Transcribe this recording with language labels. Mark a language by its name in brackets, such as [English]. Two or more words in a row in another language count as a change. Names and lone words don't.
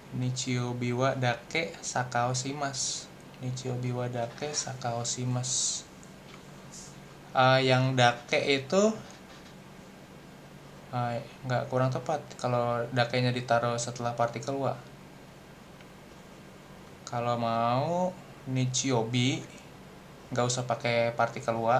[Japanese] 日曜日はだけサッカーをします。日曜日はだけサッカーをします. [Indonesian] Yang dake itu nggak, kurang tepat kalau dakenya ditaruh setelah partikel wa. Kalau mau nichiobi nggak usah pakai partikel wa.